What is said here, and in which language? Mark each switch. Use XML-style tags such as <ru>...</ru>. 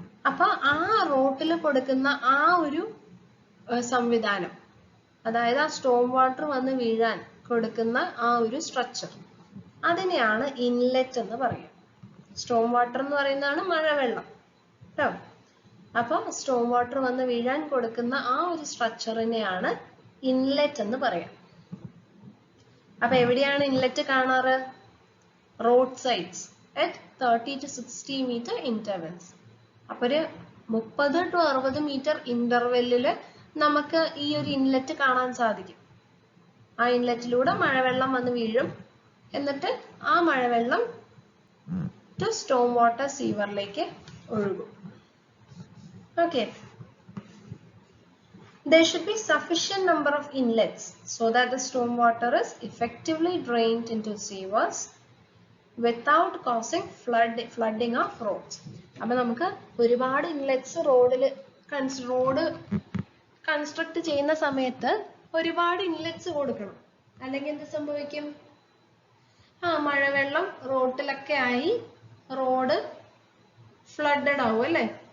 <ml>അപ്പൊ ആ റോട്ടിൽ കൊടുക്കുന്ന ആ ഒരു സംവിധാനം, അതായത് ആ സ്റ്റോം വാട്ടർ വന്ന് വീഴാൻ കൊടുക്കുന്ന ആ ഒരു സ്ട്രക്ചർ, അതിനെയാണ് ഇൻലെറ്റ് എന്ന് പറയുക. സ്റ്റോം വാട്ടർ എന്ന് പറയുന്നതാണ് മഴവെള്ളം കേട്ടോ. അപ്പൊ സ്റ്റോം വാട്ടർ വന്ന് വീഴാൻ കൊടുക്കുന്ന ആ ഒരു സ്ട്രക്ചറിനെയാണ് ഇൻലെറ്റ് എന്ന് പറയാം. അപ്പൊ എവിടെയാണ് ഇൻലെറ്റ് കാണാറ്?</ml> <en>Road sides at 30 to 60 meter intervals.</en> <ml>അപ്പൊ ഒരു 30 to 60 മീറ്റർ ഇന്റർവെല്ലില് നമുക്ക് ഈ ഒരു ഇൻലെറ്റ് കാണാൻ സാധിക്കും. ആ ഇൻലെറ്റിലൂടെ മഴവെള്ളം വന്ന് വീഴും. എന്നിട്ട് ആ മഴവെള്ളം ടു സ്റ്റോം വാട്ടർ സീവറിലേക്ക് ഒഴുകും.</ml> <en>Okay, there should be sufficient number of inlets so that the storm water is effectively drained into sewers without causing flooding of roads.</en> <ml>അപ്പൊ നമുക്ക് ഒരുപാട് ഇൻലെറ്റ്സ് റോഡ് കൺസ്ട്രക്ട് ചെയ്യുന്ന സമയത്ത് ഒരുപാട് ഇൻലെറ്റ്സ് കൊടുക്കണം. അല്ലെങ്കിൽ എന്ത് സംഭവിക്കും? മഴവെള്ളം റോഡിലൊക്കെ ആയി റോഡ് ഫ്ലഡഡ് ആവും അല്ലെ?</ml>